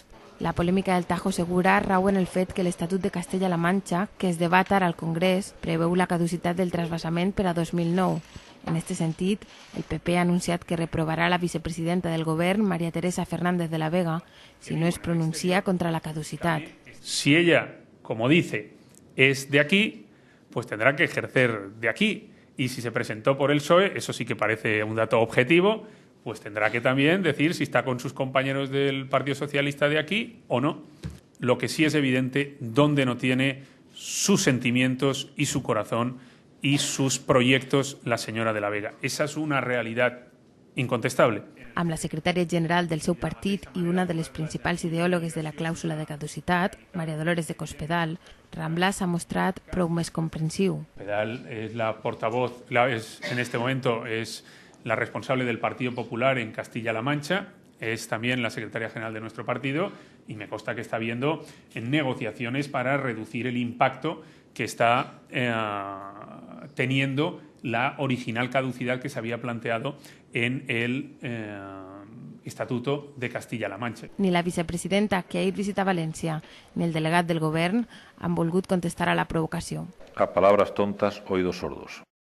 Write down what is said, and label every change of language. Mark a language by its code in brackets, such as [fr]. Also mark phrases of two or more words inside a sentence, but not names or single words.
[ca] La polèmica del Tajo Segura rau en el fet que l'Estatut de Castella-La Manxa, que es debat ara al Congrés, preveu la caducitat del trasbassament per a 2009. En aquest sentit, el PP ha anunciat que reprovarà la vicepresidenta del govern, María Teresa Fernández de la Vega, si no es pronuncia contra la caducitat. [es] Si ella, como dice, es de aquí, pues tendrá que ejercer de aquí. Y si se presentó por el PSOE, eso sí que parece un dato objetivo, pues tendrá que también decir si está con sus compañeros del Partido Socialista de aquí o no. Lo que sí es evidente, donde no tiene sus sentimientos y su corazón y sus proyectos la señora de la Vega. Esa es una realidad incontestable. [ca] Amb la secretària general del seu partit i una de les principals ideòlogues de la clàusula de caducitat, María Dolores de Cospedal, Rambla s'ha mostrat prou més comprensiu. [es] Cospedal es la portavoz, en este momento es la responsable del Partido Popular en Castilla-La Mancha, es también la secretaria general de nuestro partido y me consta que está habiendo negociaciones para reducir el impacto que está teniendo la original caducidad que se había planteado en el Estatuto de Castilla-La Mancha. [ca] Ni la vicepresidenta, que ahir visita València, ni el delegat del govern han volgut contestar a la provocació. [es] A palabras tontas, oídos sordos.